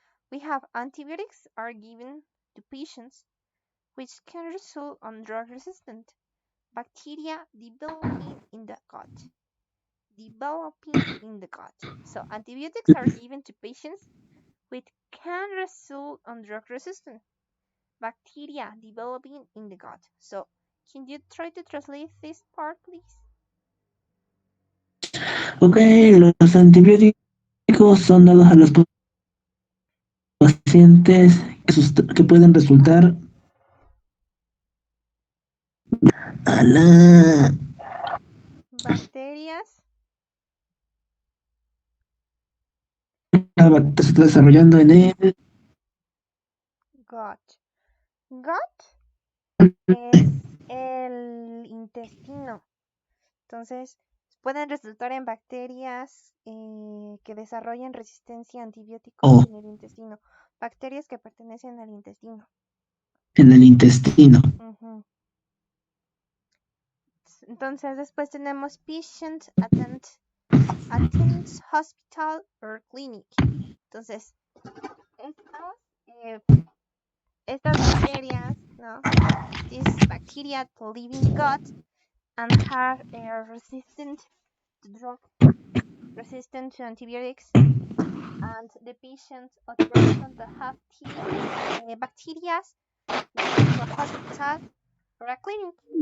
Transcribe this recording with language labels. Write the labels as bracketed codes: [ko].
[en] We have antibiotics are given to patients which can result on drug-resistant bacteria developing in the gut. Developing in the gut. So antibiotics are given to patients which can result on drug-resistant bacteria developing in the gut. So can you try to translate this part, please? [es] Ok, los antibióticos son dados a los pacientes que pueden resultar a la Bacterias. bacteria se está desarrollando en el Gut. Gut es el intestino. Entonces, pueden resultar en bacterias que desarrollen resistencia a antibióticos en el intestino. Bacterias que pertenecen al intestino. En el intestino. Entonces, después tenemos [en] patient attends hospital or clinic. [es] Entonces, entonces, estas bacterias, no, [en] these bacteria live in the gut and are resistant to drug, resistant to antibiotics, and the patient or the person that have these bacteria go to a hospital or a clinic.